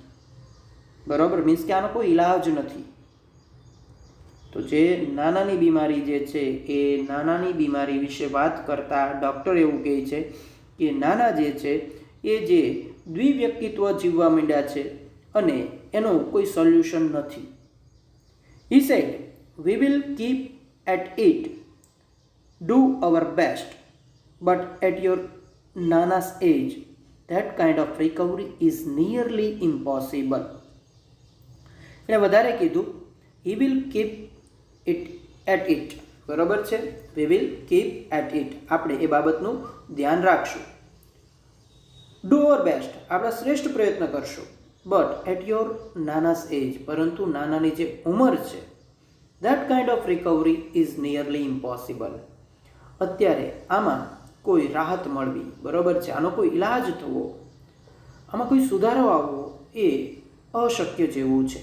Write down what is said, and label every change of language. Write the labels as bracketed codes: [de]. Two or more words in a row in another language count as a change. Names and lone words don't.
[gu] બરાબર, મીન્સ કે આનો કોઈ ઈલાજ નથી. તો જે નાનાની બીમારી જે છે એ નાનાની બીમારી વિશે વાત કરતા ડૉક્ટર એવું કહે છે કે નાના જે છે એ જે દ્વિવ્યક્તિત્વ જીવવા માંડ્યા છે અને એનું કોઈ સોલ્યુશન નથી. [en] He said, "We will keep at it, do our best, but at your Nana's age, that kind of recovery is nearly impossible." [gu] એને વધારે કીધું, [en] he will keep it at it. [gu] બરાબર છે, [en] we will keep at it. [gu] આપણે એ બાબતનું ધ્યાન રાખશું. [en] Do our best, [gu] આપણા શ્રેષ્ઠ પ્રયત્ન કરશું. [en] But at your Nana's age, [gu] પરંતુ નાનાની જે ઉંમર છે, [en] that kind of recovery is nearly impossible. [gu] અત્યારે આમાં કોઈ રાહત મળવી, બરાબર છે, આનો કોઈ ઈલાજ થવો, આમાં કોઈ સુધારો આવવો એ અશક્ય જેવું છે.